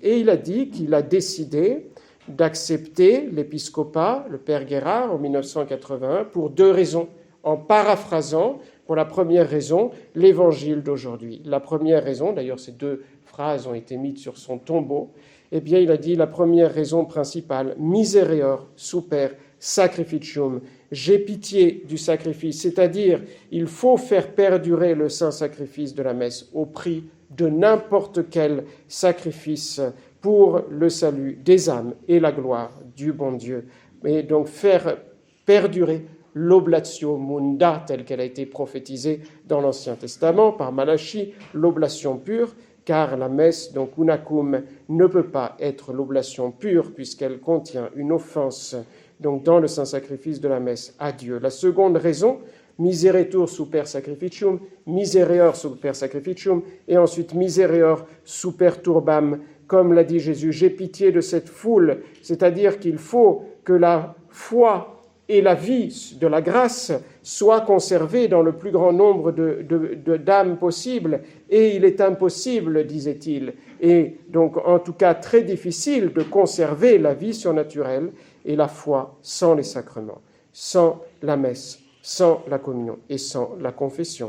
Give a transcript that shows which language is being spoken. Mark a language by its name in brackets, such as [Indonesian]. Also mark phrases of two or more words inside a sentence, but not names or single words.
[French] Et il a dit qu'il a décidé d'accepter l'épiscopat, le père Gérard, en 1981, pour deux raisons, en paraphrasant, pour la première raison, l'évangile d'aujourd'hui. La première raison, d'ailleurs ces deux phrases ont été mises sur son tombeau, il a dit la première raison principale, [Latin] misereor super sacrificium, [French] j'ai pitié du sacrifice, c'est-à-dire il faut faire perdurer le saint sacrifice de la messe au prix de n'importe quel sacrifice pour le salut des âmes et la gloire du bon Dieu. Et donc faire perdurer l' [Latin] oblatio munda [French] telle qu'elle a été prophétisée dans l'Ancien Testament par Malachie, l'oblation pure, car la messe, unacum, ne peut pas être l'oblation pure puisqu'elle contient une offense dans le saint sacrifice de la messe à Dieu. La seconde raison, [Latin] miseretur super sacrificium, misereor super sacrificium, et ensuite misereor super turbam, [French] comme l'a dit Jésus, j'ai pitié de cette foule, c'est-à-dire qu'il faut que la foi et la vie de la grâce soient conservées dans le plus grand nombre d'âmes possible, et il est impossible, disait-il, et donc en tout cas très difficile de conserver la vie surnaturelle et la foi sans les sacrements, sans la messe, sans la communion et sans la confession.